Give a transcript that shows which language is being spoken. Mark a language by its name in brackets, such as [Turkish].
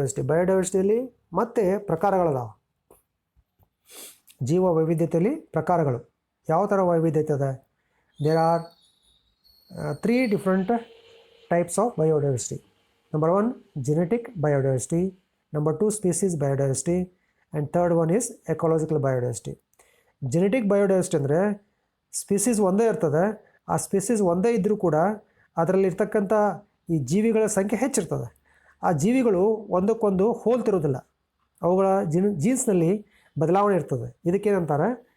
[Kannada] ಬಯೋಡೈವರ್ಸಿಟಿಯಲ್ಲಿ ಮತ್ತೆ ಪ್ರಕಾರಗಳದಾವೆ. ಜೀವ ವೈವಿಧ್ಯತೆಯಲ್ಲಿ ಪ್ರಕಾರಗಳು ಯಾವ ಥರ ವೈವಿಧ್ಯತೆ ಇದೆ? [English] There are 3 different types of biodiversity. Number 1 genetic biodiversity, number 2 species biodiversity, and third one is ecological biodiversity. [Kannada] Genetic biodiversity ಅಂದರೆ ಸ್ಪೀಸೀಸ್ ಒಂದೇ ಇರ್ತದೆ, ಆ ಸ್ಪೀಸೀಸ್ ಒಂದೇ ಇದ್ದರೂ ಕೂಡ ಅದರಲ್ಲಿರ್ತಕ್ಕಂಥ ಈ ಜೀವಿಗಳ ಸಂಖ್ಯೆ ಹೆಚ್ಚಿರ್ತದೆ. ಆ ಜೀವಿಗಳು ಒಂದಕ್ಕೊಂದು ಹೋಲ್ತಿರೋದಿಲ್ಲ, ಅವುಗಳ ಜೀನ್ಸ್ನಲ್ಲಿ ಬದಲಾವಣೆ ಇರ್ತದೆ. ಇದಕ್ಕೇನಂತಾರೆ?